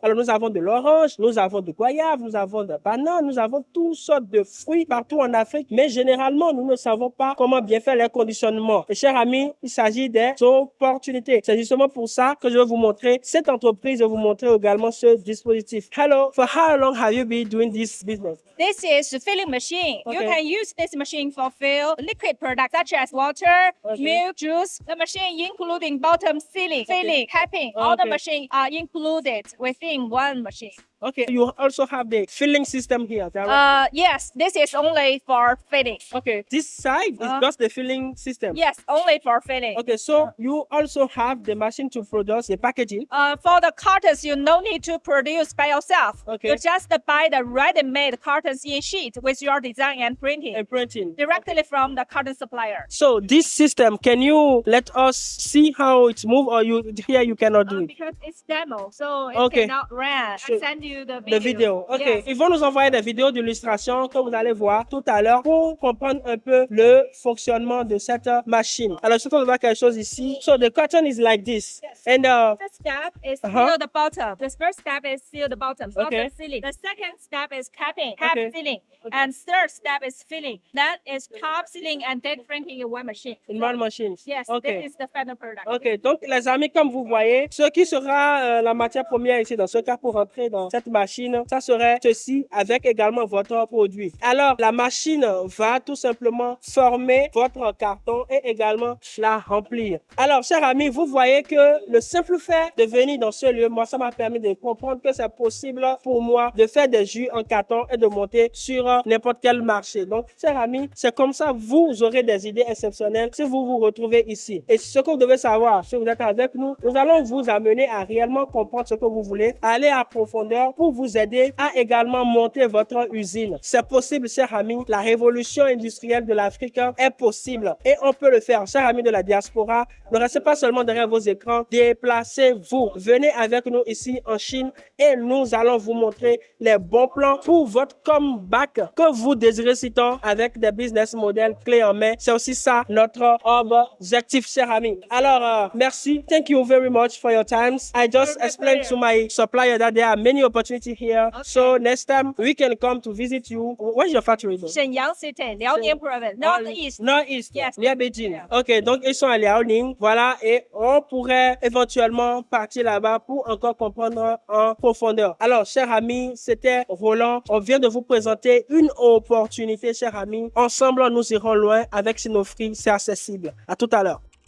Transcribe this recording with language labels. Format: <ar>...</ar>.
<fr>Alors, nous avons de l'orange, nous avons de goyave, nous avons de banane, nous avons toutes sortes de fruits partout en Afrique. Mais généralement, nous ne savons pas comment bien faire les conditionnements. Et chers amis, il s'agit des opportunités. C'est justement pour ça que je vais vous montrer cette entreprise et vous montrer également ce dispositif.</fr> <en>Hello, for how long have you been doing this business? This is a filling machine. Okay. You can use this machine for fill liquid products such as water, milk, juice. The machine including bottom sealing, filling, capping. All the machines are included within one machine. Okay, you also have the filling system here. Yes, this is only for filling. Okay, this side is just the filling system. Yes, only for filling. Okay, so you also have the machine to produce the packaging. For the cartons, you no need to produce by yourself. Okay. You just buy the ready-made cartons in sheet with your design and printing directly from the carton supplier. So this system, can you let us see how it's move, or you cannot do it? Because it's demo, so it cannot run. Sure. I send you the The video. Ok. Yes.</en> <fr>Ils vont nous envoyer des vidéos d'illustration que vous allez voir tout à l'heure pour comprendre un peu le fonctionnement de cette machine. Alors, je vais voir quelque chose ici.</fr> <en>So the carton is like this. Yes. And First step is seal the bottom. The first step is seal the bottom. Okay. Bottom sealing. The second step is capping, Okay. filling. And third step is filling. That is top sealing and dead printing in one machine. in one machine. Yes, Okay. this is the final product.</en> <fr>Ok, donc les amis, comme vous voyez, ce qui sera la matière première ici, dans ce cas, pour rentrer dans cette machine, ça serait ceci avec également votre produit. Alors, la machine va tout simplement former votre carton et également la remplir. Alors, chers amis, vous voyez que le simple fait de venir dans ce lieu, moi, ça m'a permis de comprendre que c'est possible pour moi de faire des jus en carton et de monter sur n'importe quel marché. Donc, chers amis, c'est comme ça, vous aurez des idées exceptionnelles si vous vous retrouvez ici. Et ce que vous devez savoir, si vous êtes avec nous, nous allons vous amener à réellement comprendre ce que vous voulez, aller à profondeur pour vous aider à également monter votre usine. C'est possible, chers amis. La révolution industrielle de l'Afrique est possible et on peut le faire. Chers amis de la diaspora, ne restez pas seulement derrière vos écrans, déplacez-vous. Venez avec nous ici en Chine et nous allons vous montrer les bons plans pour votre comeback que vous désirez si tant avec des business models clés en main. C'est aussi ça notre objectif, cher ami. Alors, merci.</fr> <en>Thank you very much for your time. I just explained to my supplier that there are many opportunities here. Okay. So next time we can come to visit you. Where's your factory? Though? Shenyang City, Liaoning Province, Northeast. Northeast. Yes. Near Beijing.</en> <fr>Ok, donc ils sont à Liaoning. Voilà, et on pourrait éventuellement partir là-bas pour encore comprendre en profondeur. Alors, chers amis, c'était Roland. On vient de vous présenter une opportunité, chers amis. Ensemble, nous irons loin avec Sinofri. C'est accessible. À tout à l'heure.</fr>